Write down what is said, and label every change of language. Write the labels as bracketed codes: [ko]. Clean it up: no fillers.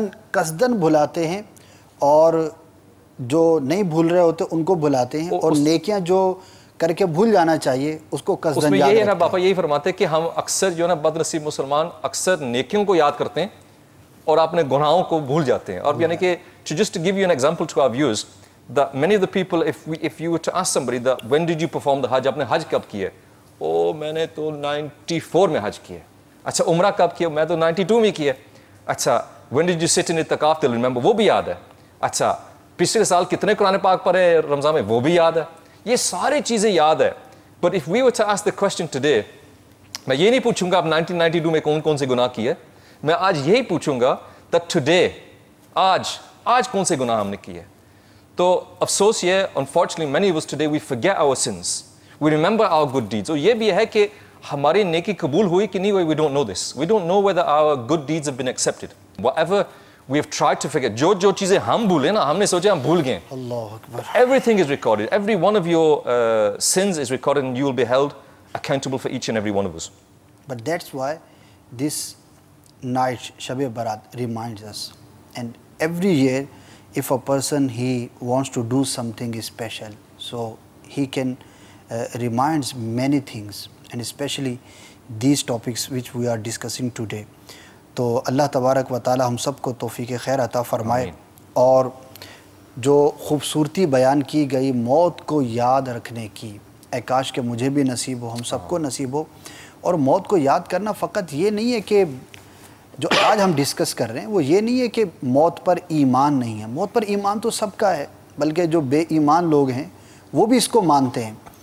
[ur] قصدن بھلاتے ہیں, اور جو نہیں بھول رہے ہوتے ان کو بھلاتے ہیں, اور نیکیاں جو کر کے بھول جانا چاہیے اس کو قصدن یاد رکھتے ہیں. اس میں یہ ہے نا, باپا یہی فرماتے ہیں کہ ہم اکثر جو ہے نا بد نصیب مسلمان اکثر نیکیوں کو یاد کرتے ہیں اور اپنے گناہوں کو بھول جاتے ہیں. اور یعنی کہ [en] to just to give you an example to our viewers, that many of the people, if you were to ask somebody that when did you perform the Hajj, [ur] آپ نے حج کب کیا ہے, [en] میں نے تو 94 میں حج کیا ہے. [ur] اچھا عمرہ کب کیا, میں تو 92 میں کیا ہے. اچھا [en] when did you sit in itikaf, they'll remember, [ur] وہ بھی یاد ہے. اچھا پچھلے سال کتنے قرآن پاک پڑھے رمضان میں, وہ بھی یاد ہے. یہ ساری چیزیں یاد ہے. [en] But if we were to ask the question today, [ur] میں یہ نہیں پوچھوں گا آپ 1992 میں کون سے گناہ کیے, میں آج یہی پوچھوں گا [en] that today, [ur] آج کون سے گناہ ہم نے کیے. تو افسوس یہ, [en] unfortunately many of us today we forget our sins, we remember our good deeds. [ur] اور یہ بھی ہے کہ ہماری نیکی قبول ہوئی کہ نہیں ہوئی, [en] we don't know this. We don't know whether our good deeds have been accepted. Whatever we have tried to forget, [ur] جو چیزیں ہم بھولے نا, ہم نے سوچے ہم بھول گئے. اللہ اکبر. [en] Everything is recorded. Every one of your sins is recorded, and you will be held accountable for each and every one of us. But that's why this night Shab-e Barat reminds us. And every year, if a person he wants to do something special, so he can reminds many things, and especially these topics which we are discussing today. [ur] تو اللہ تبارک و تعالی ہم سب کو توفیق خیر عطا فرمائے. اور جو خوبصورتی بیان کی گئی موت کو یاد رکھنے کی، اے کاش کہ مجھے بھی نصیب ہو، ہم سب کو نصیب ہو۔ اور موت کو یاد کرنا فقط یہ نہیں ہے کہ جو آج ہم ڈسکس کر رہے ہیں وہ یہ نہیں ہے کہ موت پر ایمان نہیں ہے، موت پر ایمان تو سب کا ہے، بلکہ جو بے ایمان لوگ ہیں وہ بھی اس کو مانتے ہیں،